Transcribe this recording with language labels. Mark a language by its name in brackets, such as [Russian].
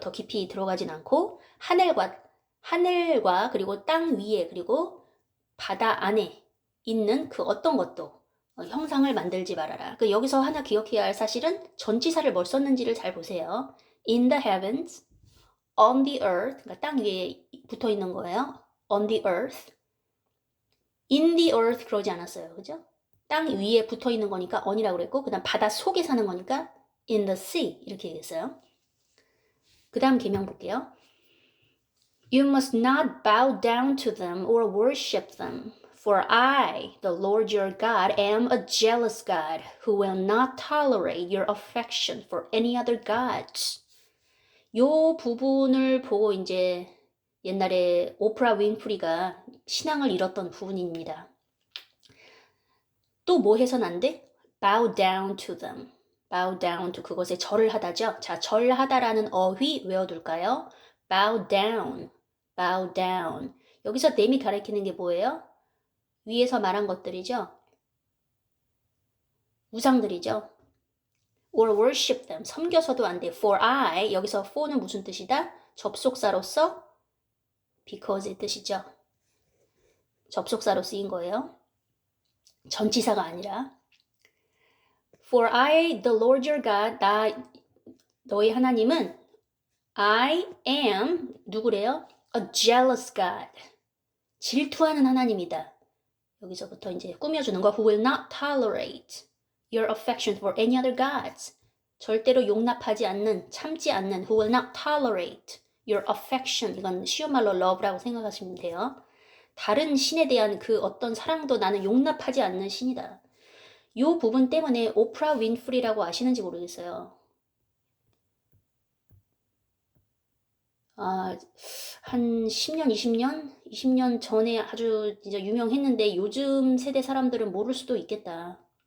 [Korean] 더 깊이 들어가진 않고 하늘과 그리고 땅 위에 그리고 바다 안에 있는 그 어떤 것도 형상을 만들지 말아라. 여기서 하나 기억해야 할 사실은 전치사를 뭘 썼는지를 잘 보세요. [English] In the heavens, on the earth, [Korean] 그러니까 땅 위에 붙어 있는 거예요. [English] On the earth, in the earth [Korean] 그러지 않았어요. 그죠? 땅 위에 붙어 있는 거니까 on이라고 그랬고, 그 다음 바다 속에 사는 거니까 [English] in the sea [Korean] 이렇게 얘기했어요. 그 다음 계명 볼게요. [English] You must not bow down to them or worship them. For I, the Lord your God, am a jealous God who will not tolerate your affection for any other gods. [Korean] 요 부분을 보고 이제 옛날에 오프라 윈프리가 신앙을 잃었던 부분입니다. 또 뭐 해선 안 돼? [English] Bow down to them. Bow down to [Korean] 그것에 절을 하다죠. 자, 절하다라는 어휘 외워둘까요? [English] Bow down. Bow down. [Korean] 여기서 them이 가리키는 게 뭐예요? 위에서 말한 것들이죠. 우상들이죠. [English] Or worship them. [Korean] 섬겨서도 안 돼. [English] For I. [Korean] 여기서 for는 무슨 뜻이다? 접속사로서 because의 뜻이죠. 접속사로 쓰인 거예요. 전치사가 아니라. [English] For I, the Lord your God, [Korean] 너희 하나님은 [English] I am, [Korean] 누구래요? [English] A jealous God. [Korean] 질투하는 하나님이다. 여기서부터 이제 꾸며주는 거. [English] Who will not tolerate your affection for any other gods. [Korean] 절대로 용납하지 않는, 참지 않는. [English] Who will not tolerate your affection. [Korean] 이건 쉬운 말로 love라고 생각하시면 돼요. 다른 신에 대한 그 어떤 사랑도 나는 용납하지 않는 신이다. 이 부분 때문에 오프라 윈프리라고 아시는지 모르겠어요. 한 10년, 20년 전에 아주 진짜 유명했는데 요즘 세대 사람들은 모를 수도 있겠다.